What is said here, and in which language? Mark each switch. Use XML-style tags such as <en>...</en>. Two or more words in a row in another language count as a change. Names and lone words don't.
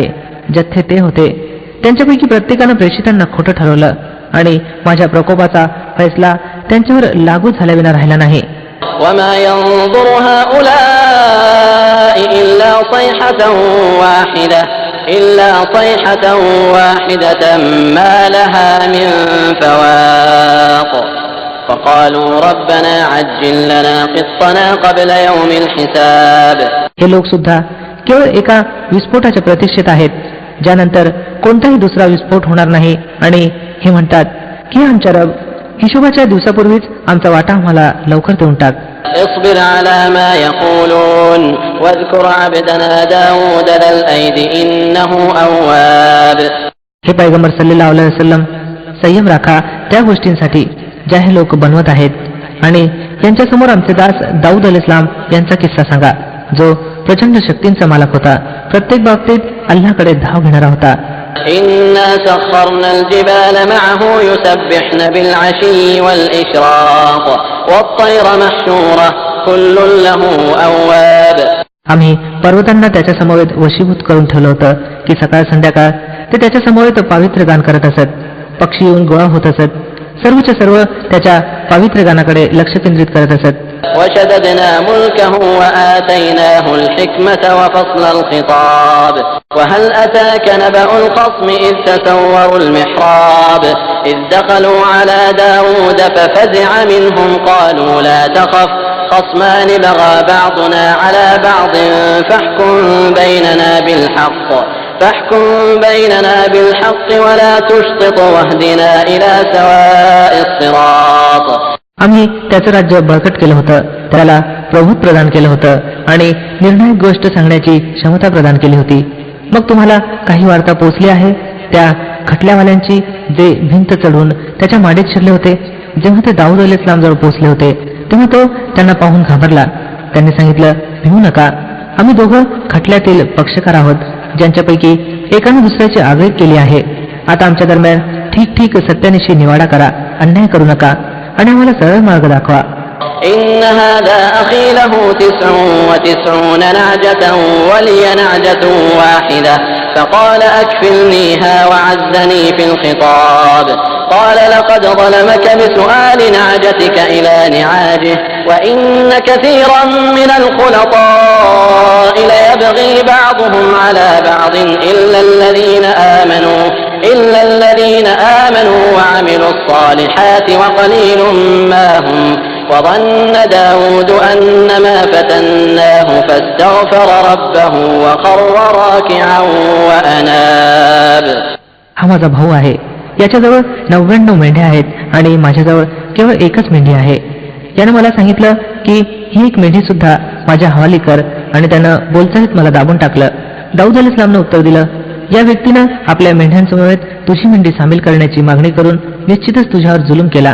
<mr>जथ्थे ते होते, त्यांच्यापैकी प्रत्येकानं प्रेषितांना खोटं ठरवलं आणि माझ्या प्रकोपाचा फैसला त्यांच्यावर लागू झाल्याविना राहिला नाही.</mr> <ar>وما ينظر هؤلاء إلا صيحة واحدة ما لها من فواق فقالوا ربنا عجل لنا قطنا قبل يوم الحساب.</ar> <mr>हे लोक सुद्धा केवळ एका विस्फोटाच्या प्रतीक्षेत आहेत ज्यानंतर कोणताही दुसरा विस्फोट होणार नाही आणि हे म्हणतात की आमच्या रब, हिशोबाच्या दिवसापूर्वीच आमचा वाटा आम्हाला लवकर देऊन टाक.</mr> <ar>اصبر على ما يقولون واذكر عبدنا داود ذا الأيد إنه أواب.</ar> <mr>हे पैगंबर</mr> <ar>صلى الله عليه وسلم,</ar> <mr>संयम राखा त्या गोष्टींसाठी ज्या हे लोक बनवत आहेत आणि यांच्यासमोर आमचे दास दाऊद</mr> <ar>عليه السلام</ar> <mr>यांचा किस्सा सांगा जो प्रचंड शक्तींचा मालक होता, प्रत्येक बाबतीत अल्लाहकडे धाव घेणारा होता.</mr> <ar>إنا سخرنا الجبال معه يسبحن بالعشي والإشراق والطير محشورة كل له أواب.</ar> <mr>आम्ही पर्वतांना त्याच्या समवेत वशीभूत करून ठेवलं होतं की सकाळ संध्याकाळ ते त्याच्या समवेत पावित्र्य गान करत असत. पक्षी येऊन गोळा होत असत, सर्वच्या सर्व त्याच्या पावित्र्य गानाकडे लक्ष केंद्रित करत असत.</mr> <ar>وشددنا ملكه وآتيناه الحكمة وفصل الخطاب وهل أتاك نبأ الخصم إذ تسوروا المحراب إذ دخلوا على داود ففزع منهم قالوا لا تخف خصمان بغى بعضنا على بعض فاحكم بيننا بالحق ولا تشطط واهدنا إلى سواء الصراط.</ar> <mr>आम्ही त्याचं राज्य बळकट केलं होतं, त्याला प्रभुत्व प्रदान केलं होतं आणि निर्णायक गोष्ट सांगण्याची क्षमता प्रदान केली होती. मग तुम्हाला काही वार्ता पोचली आहे त्या खटल्यावाल्यांची जे भिंत चढून त्याच्या माडीत शिरले होते? जेव्हा ते दाऊद</mr> <ar>عليه السلام</ar> <mr>जवळ पोहोचले होते तेव्हा तो त्यांना पाहून घाबरला. त्यांनी सांगितलं, भिवू नका, आम्ही दोघं खटल्यातील पक्षकार आहोत ज्यांच्यापैकी एकाने दुसऱ्याची आगळीक केली आहे. आता आमच्या दरम्यान ठीक ठीक सत्यानिशी निवाडा करा, अन्याय करू नका आणि आम्हाला सरळ मार्ग दाखवा.</mr> <ar>إن هذا أخي له 99 نعجة ولي نعجة واحدة فقال أكفلنيها وعزني في الخطاب قال لقد ظلمك بسؤال نعجتك إلى نعاجه وإن كثيرا من الخلطاء ليبغي بعضهم على بعض إلا الذين آمنوا وعملوا الصالحات وقليل ما هم وظن داود أنما فتناه فاستغفر ربه وخر راكعا وأناب.</ar> <mr>हा माझा भाऊ आहे, याच्याजवळ 99 मेंढ्या आहेत आणि माझ्याजवळ केवळ एकच मेंढी आहे. यानं मला सांगितलं की ही एक मेंढी सुद्धा माझ्या हवाली कर आणि त्यानं बोलचालीत मला दाबून टाकलं. दाऊद अलैहिस्सलामनं उत्तर दिलं, या व्यक्तीनं आपल्या मेंढ्यांसमवेत तुझी मेंढी सामील करण्याची मागणी करून निश्चितच तुझ्यावर जुलूम केला.</mr>